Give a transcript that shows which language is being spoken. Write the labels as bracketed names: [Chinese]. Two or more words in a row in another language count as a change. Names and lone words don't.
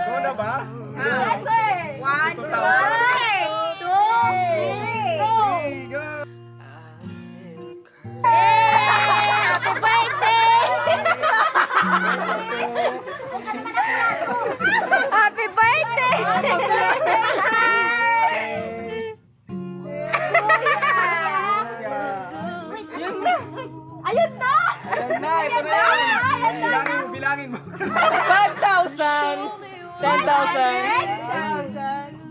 [Filipino] Go na ba? [English] Yes, sir! 1, 2, 3, go! Go! I still curse. Happy birthday! Happy birthday! [Filipino] Ayun na! Ayan na, ito na yan. Bilangin mo. 5,000! 10,000!